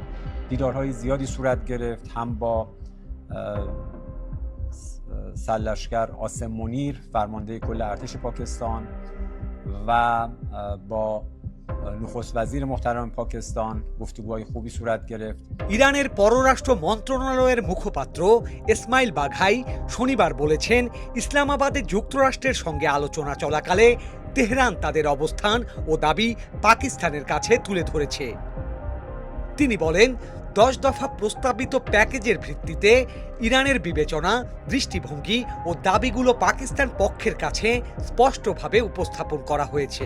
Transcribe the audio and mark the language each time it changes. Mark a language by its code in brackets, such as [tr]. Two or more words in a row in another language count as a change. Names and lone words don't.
[fa] دیدارهای زیادی صورت گرفت، هم با سرلشکر عاصم منیر فرمانده کل ارتش پاکستان و با নখস্ত وزیر محترم পাকিস্তান گفتگوهای خوبی صورت گرفت। [bn] ইরানের পররাষ্ট্র মন্ত্রণালয়ের মুখপাত্র ইসমাইল বাঘাই শনিবার বলেছেন, ইসলামাবাদে যুক্তরাষ্ট্রের সঙ্গে আলোচনা চলাকালে তেহরান তাদের অবস্থান ও দাবি পাকিস্তানের কাছে তুলে ধরেছে। তিনি বলেন, 10 দফা প্রস্তাবিত প্যাকেজের ভিত্তিতে ইরানের বিবেচনা, দৃষ্টিভঙ্গি ও দাবিগুলো পাকিস্তান পক্ষের কাছে স্পষ্টভাবে উপস্থাপন করা হয়েছে।